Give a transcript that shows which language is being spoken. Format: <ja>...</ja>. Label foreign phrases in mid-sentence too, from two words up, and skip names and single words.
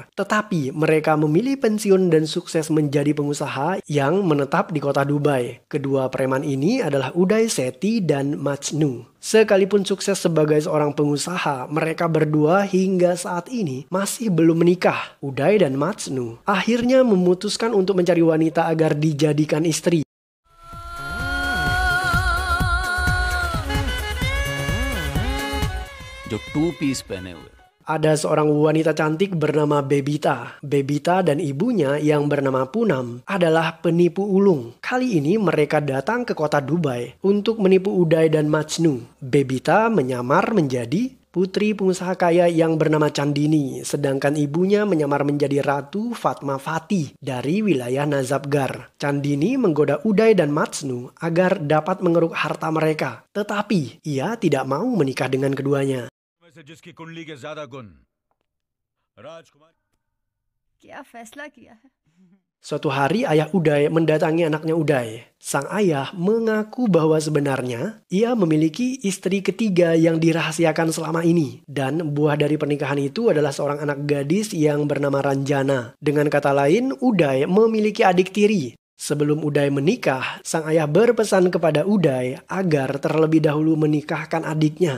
<id>Tetapi mereka memilih pensiun dan sukses menjadi pengusaha yang menetap di kota Dubai. Kedua preman ini adalah Uday Sethi dan Majnu. Sekalipun sukses sebagai seorang pengusaha, mereka berdua hingga saat ini masih belum menikah. Uday dan Majnu akhirnya memutuskan untuk mencari wanita agar dijadikan istri.</id> <hi>जो 2 पीस पहने हुए</hi> <id>Ada seorang wanita cantik bernama Bebita. Bebita dan ibunya yang bernama Punam adalah penipu ulung. Kali ini mereka datang ke kota Dubai untuk menipu Uday dan Majnu. Bebita menyamar menjadi putri pengusaha kaya yang bernama Chandini, sedangkan ibunya menyamar menjadi Ratu Fatmawati dari wilayah Nazabgar. Chandini menggoda Uday dan Majnu agar dapat mengeruk harta mereka. Tetapi ia tidak mau menikah dengan keduanya.</id> <hi>जिसकी कुंडली के ज्यादा गुण राजकुमार क्या फैसला किया है?</hi> <id>Suatu hari ayah Uday mendatangi anaknya Uday. Sang ayah mengaku bahwa sebenarnya ia memiliki istri ketiga yang dirahasiakan selama ini. Dan buah dari pernikahan itu adalah seorang anak gadis yang bernama Ranjana. Dengan kata lain, Uday memiliki adik tiri. Sebelum Uday menikah, sang ayah berpesan kepada Uday agar terlebih dahulu menikahkan adiknya.</id>